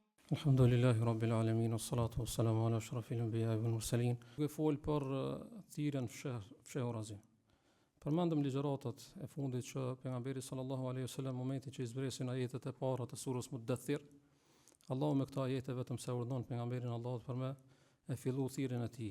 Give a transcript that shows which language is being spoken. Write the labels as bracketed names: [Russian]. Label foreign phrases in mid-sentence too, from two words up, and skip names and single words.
[Arabic] الحمد لله رب العالمين، والصلاة والسلام على أشرف الأنبياء والمرسلين. [Albanian] Duke fol për thirrjen fshehurazi. Përmendëm ligjëratat e fundit që pejgamberi [Arabic] صلى الله عليه وسلم [Albanian] momenti që i zbresin ajetet e para të surës Muddathir, Allahu me këto ajete vetëm se urdhon pejgamberin Allahut për me e fillu thirrjen e tij.